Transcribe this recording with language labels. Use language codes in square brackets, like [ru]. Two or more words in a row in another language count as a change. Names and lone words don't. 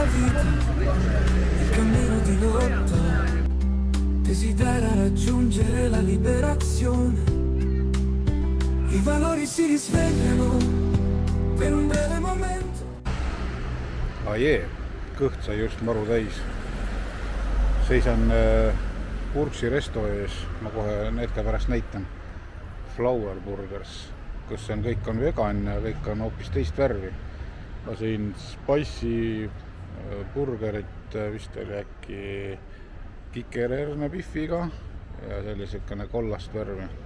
[it] vita, il cammino di lotta desidera raggiungere la liberazione, i valori si risvegliano per un breve momento. [et] Kõht sai just maru täis. Seisan Purksi resto ees, ma kohe hetke pärast näitan. Flower Burgers, kus kõik on vegan ja kõik on hoopis teist värvi. Lasin spicy burgerit, vist oli äkki kikererne biffiga ja see oli selline kollast värvi.